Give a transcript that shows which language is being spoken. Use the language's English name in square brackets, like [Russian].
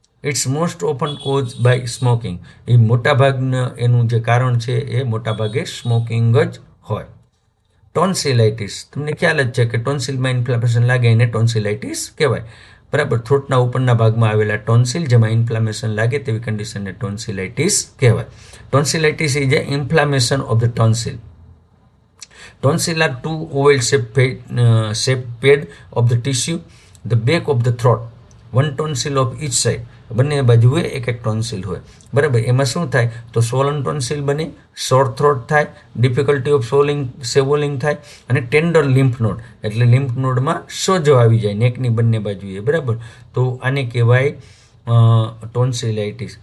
[English] It's most often cause by smoking. [Gujarati] એ મોટાભાગના એનું જે કારણ છે એ મોટાભાગે સ્મોકિંગ જ હોય. ટોન્સિલાઇટિસ, તમને ખ્યાલ જ છે કે ટોન્સિલમાં ઇન્ફ્લામેશન લાગે એને ટોન્સિલાઇટિસ કહેવાય. બરાબર, થ્રોટના ઉપરના ભાગમાં આવેલા ટોન્સિલ જેમાં ઇન્ફ્લામેશન લાગે તેવી કન્ડિશનને ટોન્સિલાઇટિસ કહેવાય. [English] Tonsillitis is a inflammation of the tonsil. Tonsil are two oval shaped pad of the tissue, the back of the throat. One tonsil of each side. [Gujarati] બંને બાજુએ એક એક ટોન્સિલ હોય. બરાબર, એમાં શું થાય તો સ્વોલન ટોન્સિલ બને, શોર્ટ થ્રોટ થાય, [English] difficulty of swallowing [Gujarati] થાય અને ટેન્ડર લિમ્ફ નોડ, એટલે લિમ્ફ નોડમાં સોજો આવી જાય નેકની બંને બાજુએ. બરાબર, તો આને કહેવાય ટોન્સિલાઇટિસ.